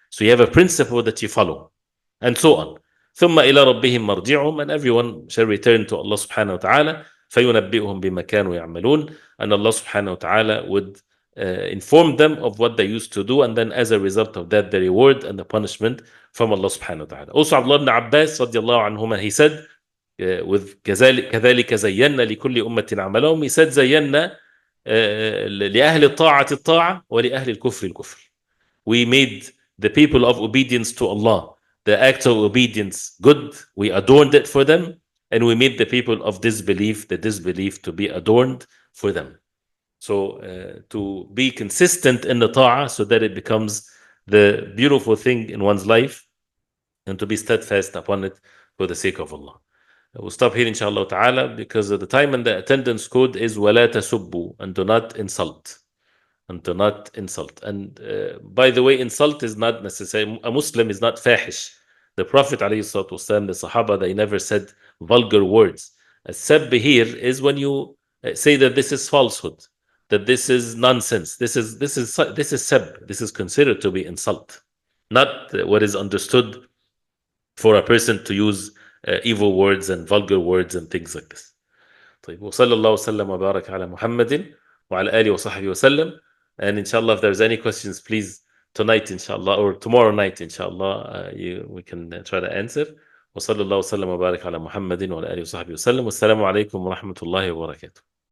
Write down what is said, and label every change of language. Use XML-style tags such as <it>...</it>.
<en>So you have a principle that you follow, and so on.</en> <ar>ثم إلى ربهم مرجعهم,</ar> <en>and everyone shall return to Allah subhanahu wa ta'ala.</en> <ar>فينبئهم بما كانوا يعملون,</ar> <en>and Allah subhanahu wa ta'ala would inform them of what they used to do, and then as a result of that, the reward and the punishment from Allah subhanahu wa ta'ala. Also, Abdullah ibn Abbas radiallahu anhuma, he said, with</en> <ar>كذلك زينا لكل أمة عملهم,</ar> <en>he said,</en> <ar>زينا لأهل الطاعة الطاعة ولأهل الكفر الكفر.</ar> <en>We made the people of obedience to Allah, the act of obedience, good. We adorned it for them, and we made the people of disbelief, the disbelief, to be adorned for them. So to be consistent in the ta'ah, so that it becomes the beautiful thing in one's life, and to be steadfast upon it for the sake of Allah. We'll stop here inshallah ta'ala, because of the time, and the attendance code is</en> <ar>وَلَا تَسُبُّوا,</ar> <en>and do not insult. And do not insult. And by the way, insult is not necessary. A Muslim is not fahish. The Prophet ﷺ, the Sahaba, they never said vulgar words. A sab here is when you say that this is falsehood, that this is nonsense. This is sab. This is considered to be insult, not what is understood for a person to use evil words and vulgar words and things like this.</en> <ar>طيب, وصلى الله وسلم وبارك على محمد وعلى آله وصحبه وسلم.</ar> <en>And inshallah, if there's any questions, please, tonight inshallah, or tomorrow night inshallah, we can try to answer.</en> <ar>وصلى الله وسلم وبارك على محمد وعلى آله وصحبه وسلم. والسلام عليكم ورحمة الله وبركاته.</ar>